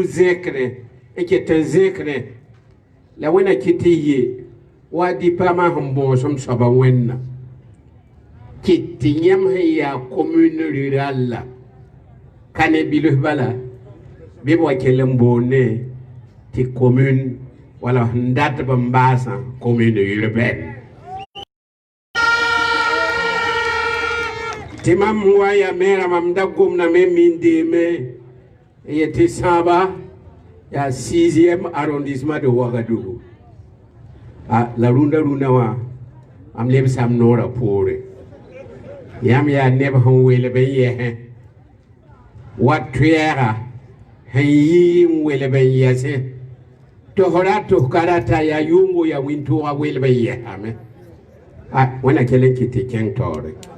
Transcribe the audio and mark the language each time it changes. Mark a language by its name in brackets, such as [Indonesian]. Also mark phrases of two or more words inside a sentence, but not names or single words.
[Mossi] zẽkre n ket n zẽkre la wẽna kɩt tɩ ye wa dipama sẽn bõosem soaba wẽnna kɩt tɩ yãmb sẽn yaa commune rurala ka ne bilf bala bɩ b wa kell n boonne tɩ commune wala sẽn dat b n baasã [French] commune urbaine [Mossi] tɩ mam wa ya maire mam da gomname min deeme n yetɩ sãaba yaa [French] 6e arrondissement de Ouagadougou [Mossi] la rũndã wã mam lebsam noorã poore yãmb yaa neb sẽn welb n yɛsẽ wa toɛɛga sẽn yɩ n welb n yɛsẽ tosra toskara t'a yaa yʋʋngo yaa wĩntooga welb n yɛsame wẽna kell n kɩ tɩ kẽng taoore